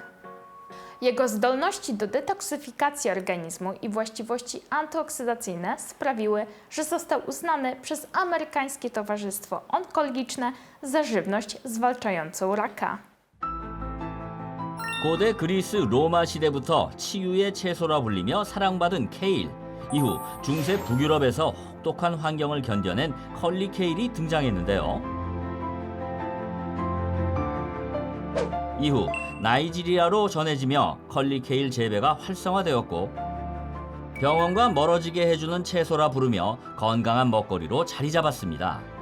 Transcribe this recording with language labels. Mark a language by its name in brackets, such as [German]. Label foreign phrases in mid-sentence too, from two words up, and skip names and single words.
[Polish] Jego zdolności do detoksyfikacji organizmu i właściwości antyoksydacyjne sprawiły, że został uznany przez Amerykańskie Towarzystwo Onkologiczne za żywność zwalczającą raka. [Korean] 고대 그리스 로마 시대부터 치유의 채소라 불리며 사랑받은 케일. 이후 중세 북유럽에서 혹독한 환경을 견뎌낸 컬리 케일이 등장했는데요. 이후 나이지리아로 전해지며 컬리 케일 재배가 활성화되었고 병원과 멀어지게 해주는 채소라 부르며 건강한 먹거리로 자리 잡았습니다.